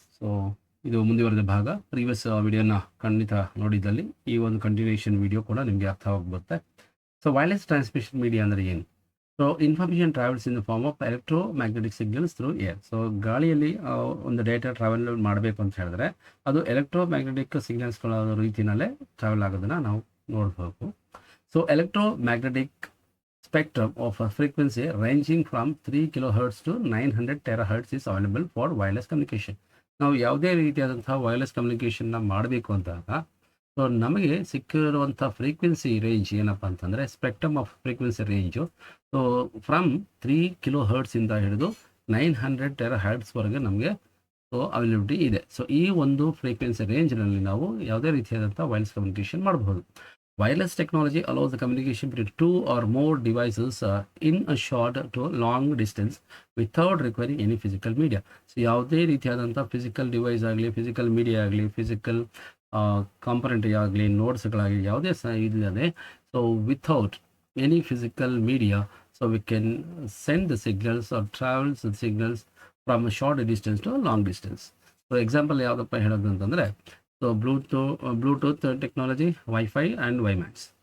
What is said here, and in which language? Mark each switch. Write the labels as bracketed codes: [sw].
[kn] So ಇದು ಮುಂದುವರೆದ ಭಾಗ. ಪ್ರೀವಿಯಸ್ ವಿಡಿಯೋನ ಖಂಡಿತ ನೋಡಿದ್ದಲ್ಲಿ ಈ ಒಂದು ಕಂಟಿನ್ಯೂಷನ್ ವಿಡಿಯೋ ಕೂಡ ನಿಮಗೆ ಅರ್ಥವಾಗುತ್ತೆ. [en] so wireless transmission media [kn] ಅಂದರೆ ಏನು? [en] So information travels in the form of electro magnetic signals through air. [kn] So ಗಾಳಿಯಲ್ಲಿ ಒಂದು ಡೇಟಾ ಟ್ರಾವೆಲ್ ಮಾಡಬೇಕು ಅಂತ ಹೇಳಿದ್ರೆ ಅದು ಎಲೆಕ್ಟ್ರೋ ಮ್ಯಾಗ್ನೆಟಿಕ್ ಸಿಗ್ನಲ್ಸ್ಗಳ ರೀತಿಯಲ್ಲೇ ಟ್ರಾವೆಲ್ ಆಗೋದನ್ನು ನಾವು ನೋಡಬೇಕು. [en] So electromagnetic spectrum of a frequency ranging from 3 kilohertz to 900 terahertz is available for wireless communication. [kn] ನಾವು ಯಾವುದೇ ರೀತಿಯಾದಂತಹ ವೈರ್ಲೆಸ್ ಕಮ್ಯುನಿಕೇಷನ್ನ ಮಾಡಬೇಕು ಅಂದಾಗ ಸೊ ನಮಗೆ ಸಿಕ್ಕಿರುವಂಥ ಫ್ರೀಕ್ವೆನ್ಸಿ ರೇಂಜ್ ಏನಪ್ಪ ಅಂತಂದರೆ [en] spectrum of frequency range [kn] so from 3 ಕಿಲೋಹರ್ಟ್ಸಿಂದ ಹಿಡಿದು 900 ಟೆರಾಹರ್ಟ್ಸ್ವರೆಗೆ ನಮಗೆ ಸೊ ಅವೈಲಬಿಲಿಟಿ ಇದೆ. ಸೊ ಈ ಒಂದು ಫ್ರೀಕ್ವೆನ್ಸಿ ರೇಂಜ್ನಲ್ಲಿ ನಾವು ಯಾವುದೇ ರೀತಿಯಾದಂಥ ವೈರ್ಲೆಸ್ ಕಮ್ಯುನಿಕೇಷನ್ ಮಾಡಬಹುದು. [en] Wireless technology allows the communication between two or more devices in a short to long distance without requiring any physical media. [kn] So ಯಾವುದೇ ರೀತಿಯಾದಂಥ ಫಿಸಿಕಲ್ ಡಿವೈಸ್ ಆಗಲಿ, ಫಿಸಿಕಲ್ ಮೀಡಿಯಾ ಆಗಲಿ, ಫಿಸಿಕಲ್ ಕಾಂಪೊನೆಂಟ್ ಆಗಲಿ, ನೋಟ್ಸ್ಗಳಾಗಲಿ ಯಾವುದೇ ಸಹ ಇಲ್ಲದೆ [en] So without any physical media so we can send the signals are travels the signals from a short distance to long distance. [kn] So example ಯಾವುದಪ್ಪ ಹೇಳೋದು ಅಂತಂದರೆ [en] so Bluetooth technology, Wi-Fi and WiMAX.